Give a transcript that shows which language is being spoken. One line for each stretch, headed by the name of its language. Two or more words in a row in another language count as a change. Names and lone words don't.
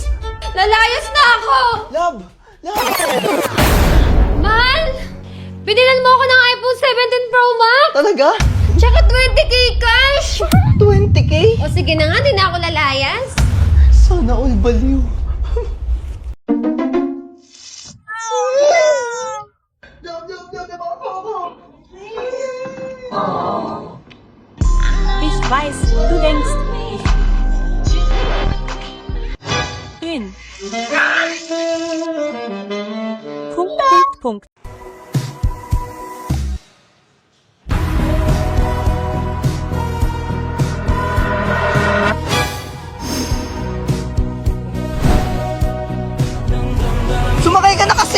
Filipino: Lalayas na ako. Love! Love! Mahal, pinilan mo ako ng iPhone 17 Pro Max. Talaga? Tsaka 20k cash. 20k? O sige na nga, di na ako lalayas. Sana all baliw.
German: Ich weiß, du denkst, ich bin. Punkt.
Filipino: Sumakay ka na kasi!